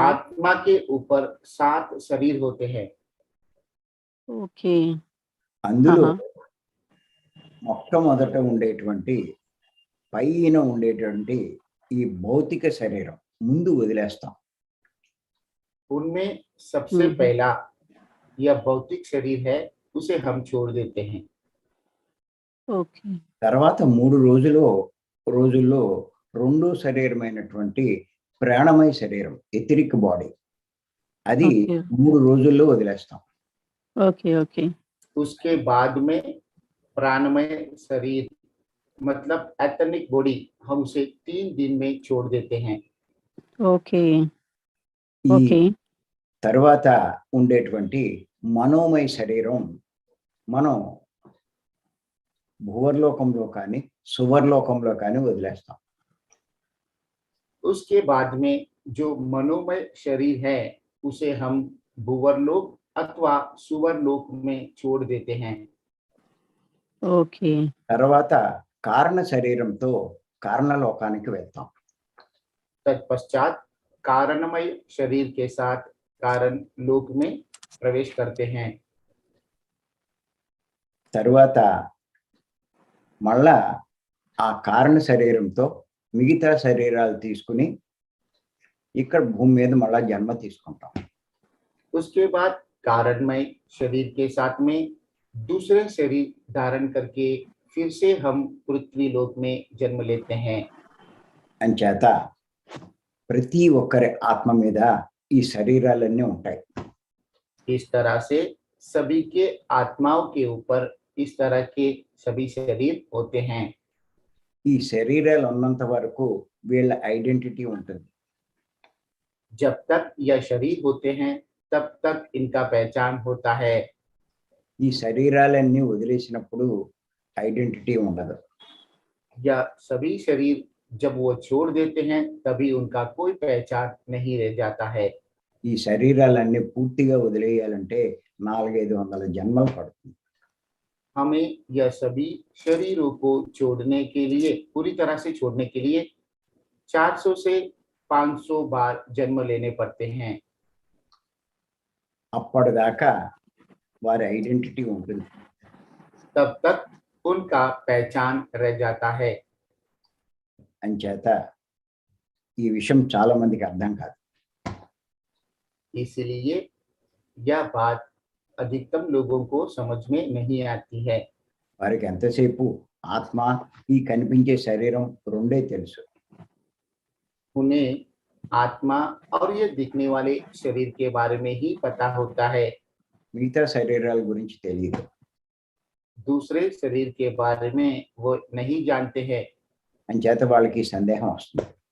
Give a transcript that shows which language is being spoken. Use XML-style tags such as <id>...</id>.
<hi>आत्मा के ऊपर 7 शरीर होते हैं।</hi> <en>okay,</en> <te>అందులో</te> <hi>हाँ</hi> <te>మొట్టమొదట ఉండేటువంటి పైన ఉండేటువంటి ఈ భౌతిక శరీరం ముందు వదిలేస్తాం.</te> <hi>उनमें सबसे पहला यह भौतिक शरीर है, उसे हम छोड़ देते हैं।</hi> <en>okay,</en> <te>తర్వాత 3 రోజుల్లో రెండో శరీరమైనటువంటి ప్రాణమయ శరీరం ఎథరిక్ బాడీ అది</te> <en>Okay.</en> <te>3 రోజుల్లో వదిలేస్తాం.</te> <en>okay okay,</en> <hi>उसके बाद में प्राणमय शरीर मतलब एथनिक बॉडी हम उसे 3 दिन में छोड़ देते हैं।</hi> <en>okay</en> <te>ఈ</te> <en>okay,</en> <te>తర్వాత ఉండేటువంటి మనోమయ శరీరం మనం భువర్లోకంలో కానీ సువర్లోకంలో కానీ వదిలేస్తాం.</te> <hi>उसके बाद में जो मनोमय शरीर है, उसे हम भूवरलोक अथवा सुवरलोक में छोड़ देते हैं।</hi> <en>okay,</en> <te>తర్వాత కారణ శరీరంతో కారణలోకానికి వెళ్తాం.</te> <hi>तत्पश्चात कारणमय शरीर के साथ कारण लोक में प्रवेश करते हैं।</hi> <te>తర్వాత మళ్ళా ఆ కారణ శరీరంతో మిగతా శరీరాలు తీసుకుని ఇక్కడ భూమి మీద మళ్ళా జన్మ తీసుకుంటాం.</te> <hi>उसके बाद कारणमय शरीर के साथ में दूसरे शरीर धारण करके फिर से हम पृथ्वी लोक में जन्म लेते हैं।</hi> <te>అంచేత ప్రతి ఒక్కరి ఆత్మ మీద ఈ శరీరాలన్నీ ఉంటాయి.</te> <hi>इस तरह से सभी के आत्माओं के ऊपर इस तरह के सभी शरीर होते हैं।</hi> <te>ఈ శరీరాలు ఉన్నంత వరకు వీళ్ళ ఐడెంటిటీ ఉంటుంది.</te> <hi>जब तक यह शरीर होते हैं तब तक इनका पहचान होता है।</hi> <te>ఈ శరీరాలన్నీ వదిలేసినప్పుడు ఐడెంటిటీ ఉండదు.</te> <hi>यह सभी शरीर जब वो छोड़ देते हैं तभी उनका कोई पहचान नहीं रह जाता है।</hi> <te>ఈ శరీరాలన్నీ పూర్తిగా వదిలేయాలంటే 400-500 జన్మలు పడుతుంది.</te> <hi>हमें यह सभी शरीरों को छोड़ने के लिए, पूरी तरह से छोड़ने के लिए 400 से 500 बार जन्म लेने पड़ते हैं।</hi> <te>అప్పటిదాకా వారి ఐడెంటిటీ ఉంటుంది.</te> <hi>तब तक उनका पहचान रह जाता है।</hi> <te>అంచేత ఈ విషయం చాలా మందికి అర్థం కాదు.</te> <hi>इसलिए यह बात अधिकतम लोगों को समझ में नहीं आती है।</hi> <te>వారికి ఎంతసేపు ఆత్మ ఈ కనిపించే శరీరం రెండే తెలుసు.</te> <hi>उन्हें आत्मा और ये दिखने वाले शरीर के बारे में ही पता होता है,</hi> <te>మిగతా శరీరాల గురించి తెలియదు.</te> <hi>दूसरे शरीर के बारे में वो नहीं जानते हैं।</hi> <te>అంచేత వాళ్ళకి సందేహం వస్తుంది.</te>